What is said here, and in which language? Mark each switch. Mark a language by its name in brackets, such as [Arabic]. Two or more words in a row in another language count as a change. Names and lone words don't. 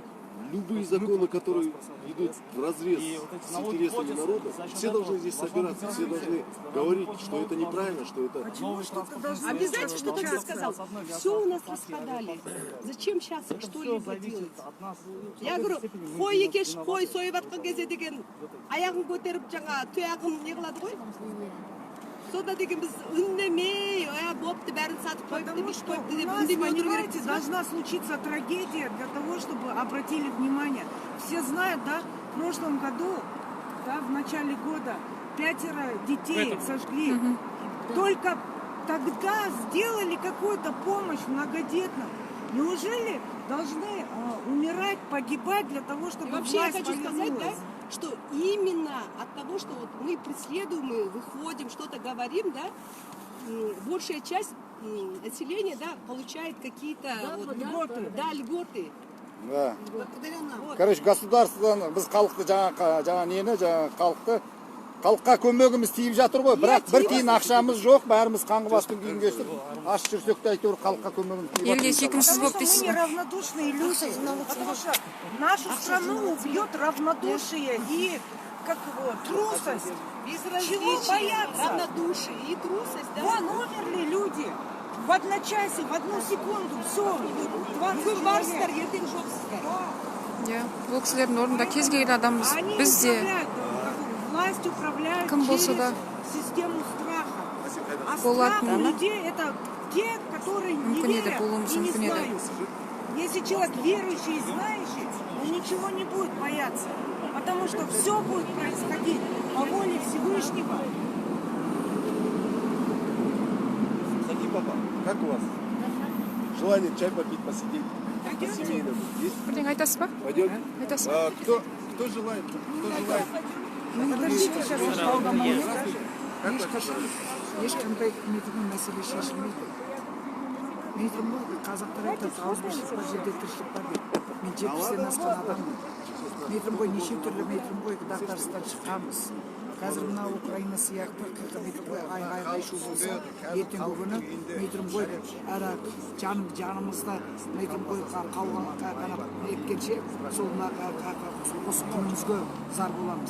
[Russian] Любые законы, которые идут в разрез с интересами народа, все должны здесь собираться, все должны говорить, что это неправильно, что это... Обязательно, что ты сказал. Все у нас распродали. Зачем сейчас что-либо делать? Я говорю, [Kazakh] қой екеш қой сойып атқан кезде деген аяғын көтеріп жаңа тұяғын не қылады ғой. Сонда деген біз үндемей, бопты бәрін сатып қойып деп іш қойыпты деп үндемей отыру керек дейсіз ба? [Russian] Должна случиться трагедия для того, чтобы обратили внимание. Все знают, да, в прошлом году, да, в начале года 5 детей сожгли. Только тогда сделали какую-то помощь многодетным. Неужели должны умирать, погибать для того, чтобы Вообще я власть хочу сказать, да, повернулась? что именно от того, что вот мы преследуем, мы выходим, что-то говорим, да, большая часть населения, да, получает какие-то вот, льготы. Да, льготы. Да. Благодаря нам. [Kazakh] Короче, государстводан біз халықты жаңа нені, жаңа халыққа көмегіміз тиіп жатыр ғой, бірақ бір тиын ақшамыз жоқ, бәріміз қаңғы бастың күйін кешіп, аш жүрсек те әйтеуір халыққа көмегіміз тиіп Елге сүйкімсіз болып [Russian] Потому что [Kazakh] дейсіз [Russian] мы [Kazakh] ба? [Russian] неравнодушные люди. Потому что нашу страну убьет равнодушие и как его, трусость. Чего бояться? Равнодушие и трусость, да. Вон умерли люди. В одночасье, в одну секунду, все, 20 [Kazakh] Бүгін барсыздар, [Russian] человек. [Kazakh] ертең жоқсыздар. Иә, бұл кісілердің орнында кез келген адамбыз. [Russian] Они [Kazakh] Біз де [Russian] управляют, власть управляет [Kazakh] Кім болса [Russian] через [Kazakh] да. [Russian] систему страха. А [Kazakh] Болатын. [Russian] страх у людей это те, которые не [Kazakh] Мүмкін еді, [Russian] верят [Kazakh] болуымыз [Russian] и не [Kazakh] мүмкін еді. [Russian] знают. Если человек верующий и знающий, он ничего не будет бояться. Потому что все будет происходить по воле Всевышнего. Кстати, папа, как у вас? Желание чай попить, посидеть по-семейному есть? [Kazakh] бірдеңе айтасыз ба? [Russian] Пойдет? [Kazakh] Айтасыз. [Russian] Кто желает? Кто желает? Подождите, сейчас [Kazakh] ешқандай нетімен мәселе шешілмейді. Мен айтамын ғой, қазақтар айтады, ауызбіршілік бар, жерде тіршілік бар дейді. Мен 70-тен асқан адаммын. Мен айтамын ғой, неше түрлі мен айтамын ғой, дағдарыстан шыққанбыз. Қазір мына Украина сияқты айғай-шу болса, ертеңгі күні мен айтамын ғой, әрі жанымызда мен айтамын ғой, қалған еткенше, сол осы күнімізге зар боламыз.